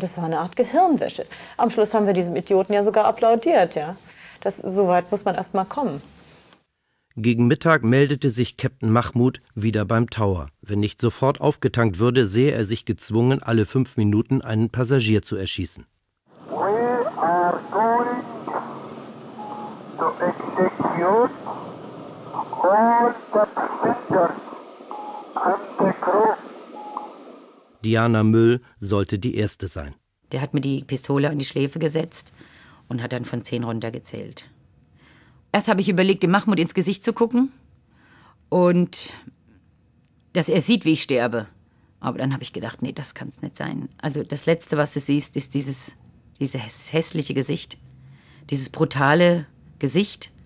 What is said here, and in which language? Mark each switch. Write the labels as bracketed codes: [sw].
[de] Das war eine Art Gehirnwäsche. Am Schluss haben wir diesem Idioten ja sogar applaudiert. Ja. So weit muss man erst mal kommen. Gegen Mittag meldete sich Captain Mahmoud wieder beim Tower. Wenn nicht sofort aufgetankt würde, sehe er sich gezwungen, alle 5 Minuten einen Passagier zu erschießen. [en] We are going to execute all the passengers and the crew. [de] Diana Müll sollte die Erste sein. Der hat mir die Pistole an die Schläfe gesetzt und hat dann von 10 runtergezählt. Erst habe ich überlegt, dem Mahmoud ins Gesicht zu gucken und dass er sieht, wie ich sterbe. Aber dann habe ich gedacht, nee, das kann es nicht sein. Also das Letzte, was du siehst, ist dieses hässliche Gesicht, dieses brutale Gesicht.